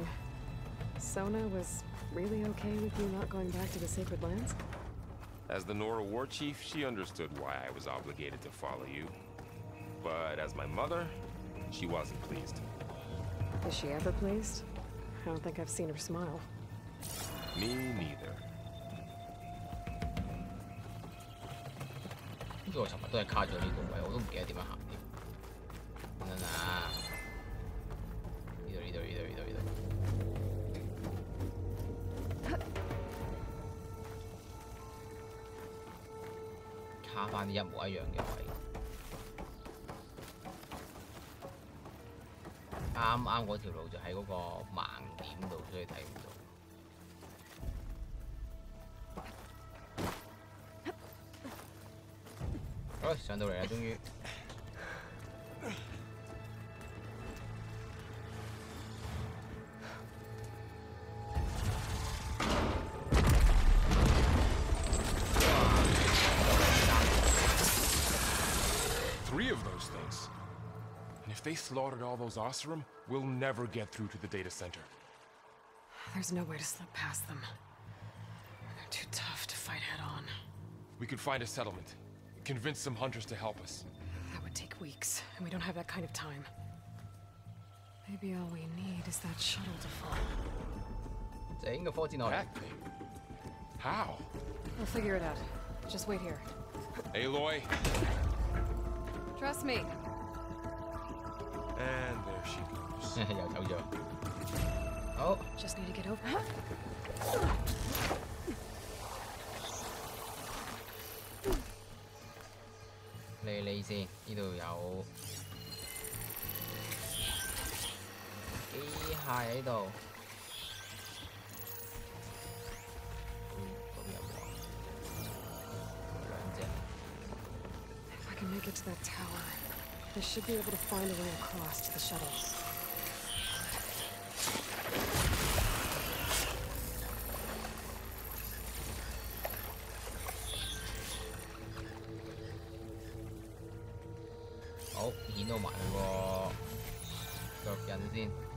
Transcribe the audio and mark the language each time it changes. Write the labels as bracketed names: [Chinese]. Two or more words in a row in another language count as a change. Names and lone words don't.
[English] Sona was really okay with you not going back to the Sacred Lands? As the Nora war chief, she understood why I was obligated to follow you. But as my mother, she wasn't pleased. Is she ever pleased? I don't think I've seen her smile. Me neither. [Cantonese] 呢個我尋日都係卡咗呢個位，我都唔記得點樣行添。等等啊！呢度。卡翻啲一模一樣嘅位。啱啱嗰條路就喺嗰個盲點度，所以睇唔到。好，上到嚟啦，終於。 [English] Three of those things. And if they slaughtered all those Oseram, we'll never get through to the data center. There's no way to slip past them. They're too tough to fight head on. We could find a settlement. Convince some hunters to help us. That would take weeks, and we don't have that kind of time. Maybe all we need is that shuttle to fall. [Cantonese] 整個火箭落嚟。 [English] That thing? How? We'll figure it out. Just wait here. Aloy. Trust me. And there she goes. [Cantonese] 又走咗。好。 [English] Just need to get over. [Cantonese] 你先，呢度有機械喺度。嗰邊有冇啊？兩隻。 [English] If I can make it to that tower, I should be able to find a way across to the shuttle. [Cantonese] 好，顯到埋佢個腳印先。